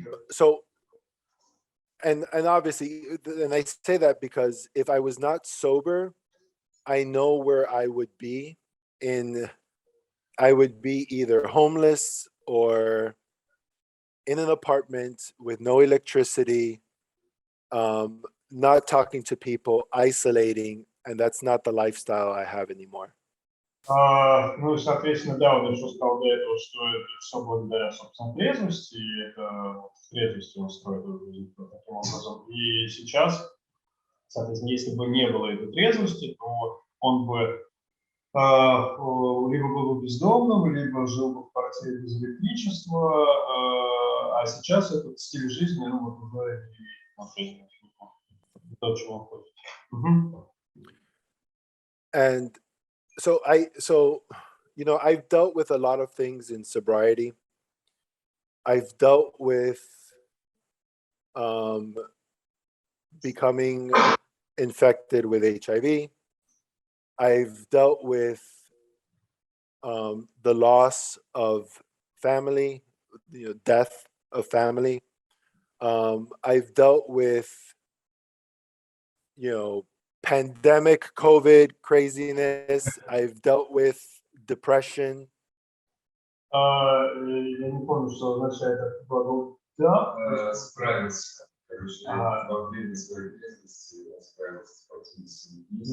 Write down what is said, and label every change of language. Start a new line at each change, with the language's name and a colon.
English: So And obviously, and I say that because if I was not sober, I know where I would be I would be either homeless or in an apartment with no electricity, not talking to people, isolating, and that's not the lifestyle I have anymore.
Russian: Ну, соответственно, да, он еще сказал до этого, что это все благодаря, собственно, трезвости, и это в трезвости он строит жизнь таким образом. И сейчас, соответственно, если бы не было этой трезвости, то он бы либо был бы бездомным, либо жил бы в квартире без электричества, а сейчас этот стиль жизни, ну, вот уже не то, чего он хочет.
English: And So I've dealt with a lot of things in sobriety. I've dealt with becoming infected with HIV. I've dealt with the loss of family, death of family. I've dealt with, pandemic, COVID craziness. I've dealt with depression.
Russian: Я не помню, что означает этот глагол «да». Справиться. Короче, во время своей деятельности я справился с фактически